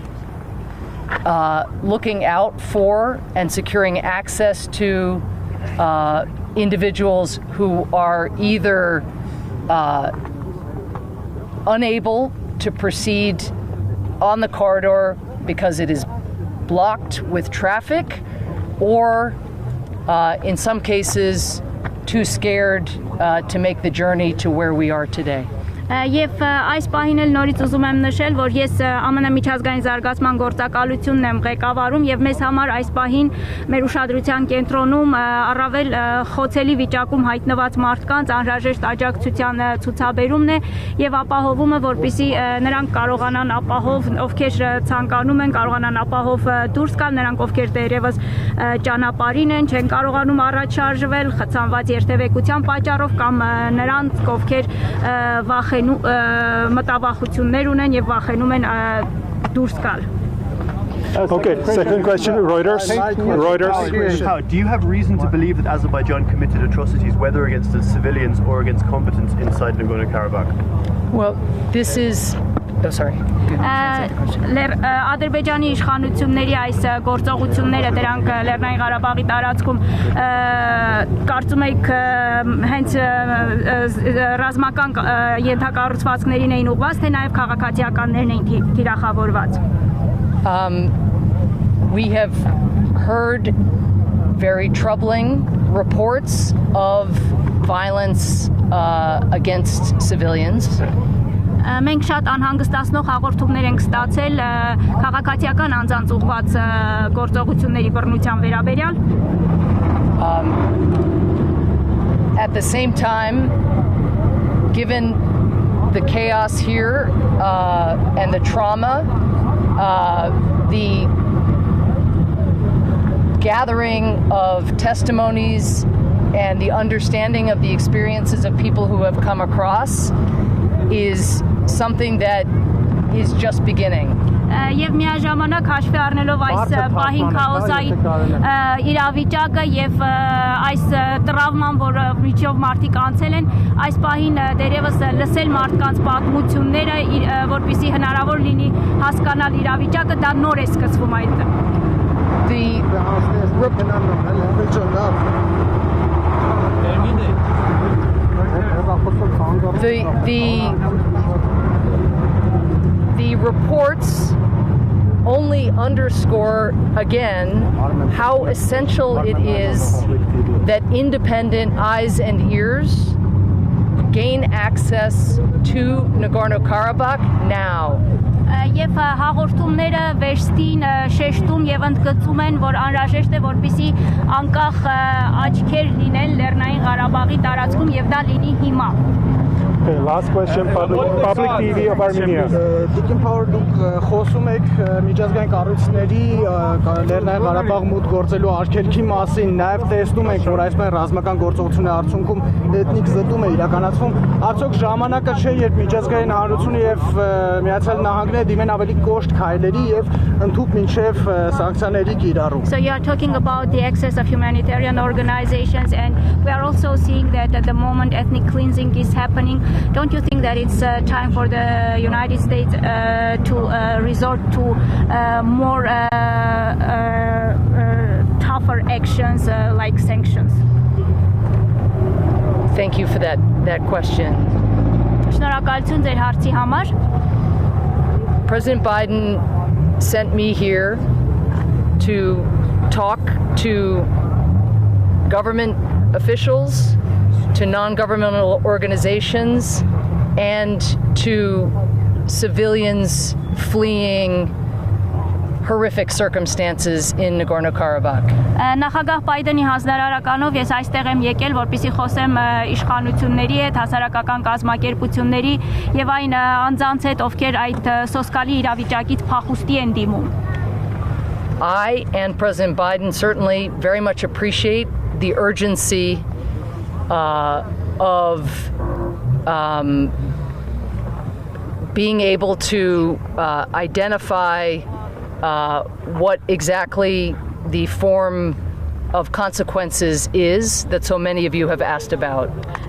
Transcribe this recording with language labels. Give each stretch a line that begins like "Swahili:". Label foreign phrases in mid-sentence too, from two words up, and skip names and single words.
English: looking out for and securing access to individuals who are either unable to proceed on the corridor because it is blocked with traffic, or in some cases too scared to make the journey to where we are today.
Armenian: Եվ այս պահին էլ նորից ուզում եմ նշել, որ ես ԱՄՆ միջազգային զարգացման գործակալությունն եմ ղեկավարում եւ մեզ համար այս պահին մեր ուշադրության կենտրոնում առավել խոցելի վիճակում հայտնված մարդկանց անհրաժեշտ աջակցության ցուցաբերումն է եւ ապահովումը, որպեսզի նրանք կարողանան ապահով, ովքեր ցանկանում են, կարողանան ապահով դուրս գալ, նրանք ովքեր դերևս ճանապարհին են, չեն կարողանում առաջ շարժվել, խցանված երթևեկության պատճառով կամ նրանց, ովքեր մտավախություններ ունեն եւ վախենում են դուրս գալ.
English: Okay, second question, Reuters. Do you have reason to believe that Azerbaijan committed atrocities, whether against the civilians or against combatants inside Nagorno-Karabakh? Well, this is... Oh, sorry.
Armenian: Ադրբեջանի իշխանությունների այս գործողությունները դրանք Լեռնային Ղարաբաղի տարածքում կարծում եք հենց ռազմական ենթակառուցվածքներին էին ուղղված, թե նաև քաղաքացիականներն էին թիրախավորված.
English: We have heard very troubling reports of violence against civilians.
Armenian: Մենք շատ անհանգստացնող հաղորդումներ ենք ստացել քաղաքացիական անձանց ուղղված գործողությունների բռնության վերաբերյալ.
English: At the same time, given the chaos here and the trauma, the gathering of testimonies and the understanding of the experiences of people who have come across is something that is just beginning.
Armenian: Եվ միաժամանակ հաշվի առնելով այս պահին քաոսային իրավիճակը եւ այս տրավման, որը միջով մարդիկ անցել են, այս պահին դերևս լսել մարդկանց պատմությունները, որպեսզի հնարավոր լինի հասկանալ իրավիճակը, դա նոր է սկսվում այդ.
English: The reports only underscore again how essential it is that independent eyes and ears gain access to Nagorno-Karabakh now.
Armenian: Եվ հաղորդումները վերստին շեշտում եւ ընդգծում են, որ անհրաժեշտ է, որպեսզի անկախ աչքեր լինեն Լեռնային Ղարաբաղի տարածքում եւ դա լինի հիմա.
English: Okay, last question, public TV of Armenia.
Armenian: Դիկին Փաուեր, դուք խոսում եք միջազգային կառույցների Լեռնային Ղարաբաղ մուտք գործելու արգելքի մասին, նաև տեսնում ենք, որ այսպես ռազմական գործողությունների արդյունքում էթնիկ զտում է իրականացվում. Արդյոք ժամանակը չէ, երբ միջազգային հանրությունը եւ Միացյալ Նահանգները դիմեն ավելի կոշտ քայլերի եւ ընդհանուր մինչեւ սանկցիաների կիրառում.
English: So you are talking about the access of humanitarian organizations, and we are also seeing that at the moment ethnic cleansing is happening. Don't you think that it's time for the United States to resort to more tougher actions like sanctions? Thank you for that question.
Armenian: Շնորհակալություն ձեր հարցի համար.
English: President Biden sent me here to talk to government officials, to non-governmental organizations, and to civilians fleeing horrific circumstances in Nagorno-Karabakh.
Armenian: Նախագահ Բայդենի հանձնարարականով ես այստեղ եմ եկել, որպեսզի խոսեմ իշխանությունների հետ, հասարակական կազմակերպությունների եւ այն անձանց հետ, ովքեր այդ սոսկալի իրավիճակից փախուստի են դիմում.
English: I and President Biden certainly very much appreciate the urgency of being able to identify what exactly the form of consequences is that so many of you have asked about.